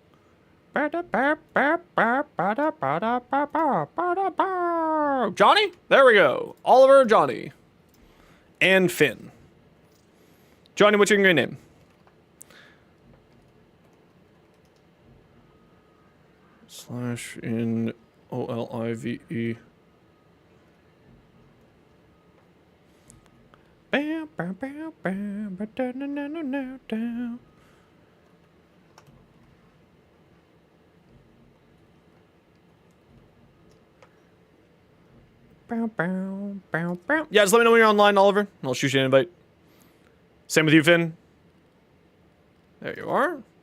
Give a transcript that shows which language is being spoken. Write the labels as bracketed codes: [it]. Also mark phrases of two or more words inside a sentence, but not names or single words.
[en] Johnny? There we go. Oliver, Johnny. And Finn. Johnny, what's your name? Slash in OLIVE. Bam, bam, bam, bam, ba-da-na-na-na-na-na. Yeah, just let me know when you're online, Oliver, and I'll shoot you an invite. Same with you, Finn. There you are.